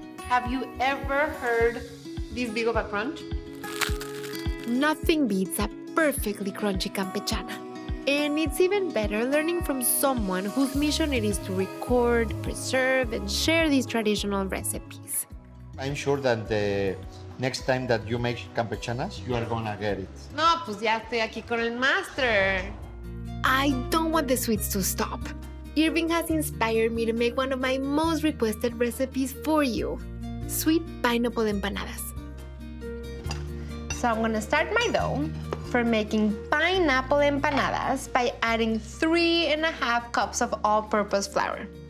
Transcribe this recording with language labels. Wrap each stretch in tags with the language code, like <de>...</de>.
<en>Have you ever heard this big of a crunch? Nothing beats a perfectly crunchy campechana. And it's even better learning from someone whose mission it is to record, preserve, and share these traditional recipes. I'm sure that the next time that you make campechanas, you are gonna get it.</en> <es>No, pues ya estoy aquí con el master.</es> <en>I don't want the sweets to stop. Irving has inspired me to make one of my most requested recipes for you. Sweet pineapple empanadas. So I'm gonna start my dough for making pineapple empanadas by adding 3.5 cups of all-purpose flour.</en>